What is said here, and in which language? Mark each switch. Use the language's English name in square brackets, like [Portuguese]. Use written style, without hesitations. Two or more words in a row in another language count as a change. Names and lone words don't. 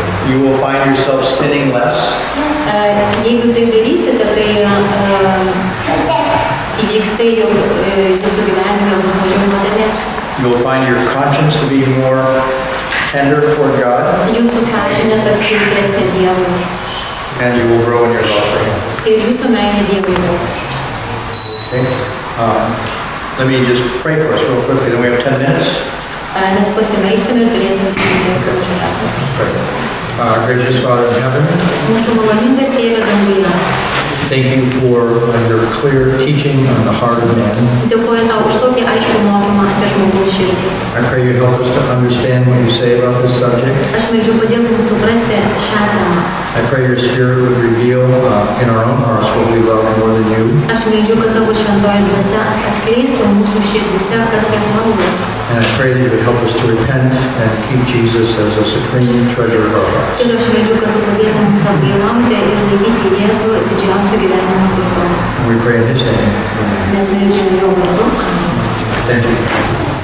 [English] You will find yourself sinning less. [Lithuanian] Jeigu tai darysite, tai įvyks tai, jog jūsų gyvenime bus mažiau nuodėmės. [English] You'll find your conscience to be more tender toward God, [Lithuanian] Jūsų sąžinė taps jautresnė Dievui. [English] and you will grow in your love for Him. [Lithuanian] Ir jūsų meilė Dievui augs. [English] Okay? Let me just pray for us real quickly. Then we have 10 minutes. [Lithuanian] Mes pasimelsime ir turėsim 10 minučių metų. [English] Pray. Gracious Father in heaven, [Lithuanian] Mūsų maloningas Tėve danguje. [English] thank you for your clear teaching on the heart of man. [Lithuanian] Dėkuoju tau už tokį aiškų mokymą apie žmogaus širdį. [English] I pray you help us to understand what you say about this subject. [Lithuanian] Aš meldžiu padėk mums suprasti šią temą. [English] I pray your Spirit would reveal in our own hearts what we love more than you. [Lithuanian] Aš meldžiu, kad tavo šventoji dvasia atskleistų mūsų širdise, kas jas valdo. [English] And I pray that you would help us to repent and keep Jesus as a supreme treasure of our hearts. [Lithuanian] Ir aš meldžiu, kad tu padėtum mums atgailauti ir laikyti Jėzų didžiausiu gyvenimo turtu. [English] And we pray in His name. Amen. [Lithuanian] Mes meldžiame jo vardu. [English] Thank you.